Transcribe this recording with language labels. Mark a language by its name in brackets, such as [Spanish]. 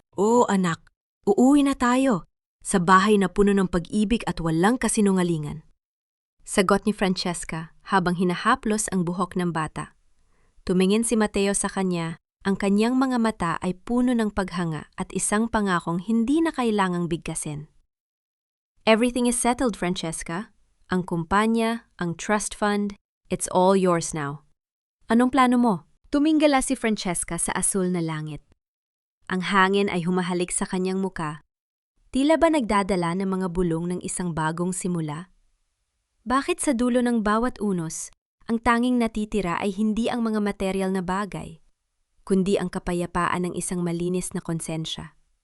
[Filipino] "Oo anak, uuwi na tayo, sa bahay na puno ng pag-ibig at walang kasinungalingan," sagot ni Francesca habang hinahaplos ang buhok ng bata. Tumingin si Mateo sa kanya, ang kanyang mga mata ay puno ng paghanga at isang pangakong hindi na kailangang bigkasin. [English] "Everything is settled, Francesca. [Filipino] Ang kumpanya, ang trust fund, [English] it's all yours now. [Filipino] Anong plano mo?" Tuminggala si Francesca sa asul na langit. Ang hangin ay humahalik sa kanyang muka. Tila ba nagdadala ng mga bulong ng isang bagong simula? Bakit sa dulo ng bawat unos, ang tanging natitira ay hindi ang mga material na bagay, kundi ang kapayapaan ng isang malinis na konsensya?